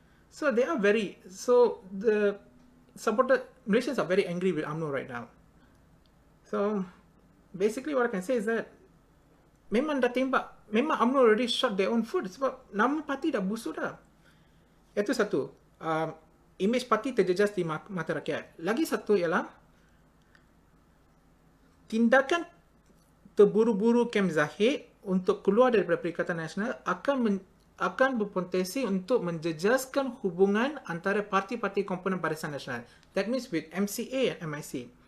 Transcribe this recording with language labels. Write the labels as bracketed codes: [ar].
[en] So they are the supporter Malaysians are very angry with UMNO right now. So basically what I can say is that [ms] memang dah tembak, memang [en] UMNO already shot their own foot [ms] sebab nama parti dah busuk dah. Itu satu. Image parti terjejas di mata rakyat. Lagi satu ialah tindakan terburu-buru Kem Zahid untuk keluar daripada Perikatan Nasional akan berpotensi untuk menjejaskan hubungan antara parti-parti komponen Barisan Nasional. [en] That means with MCA and MIC.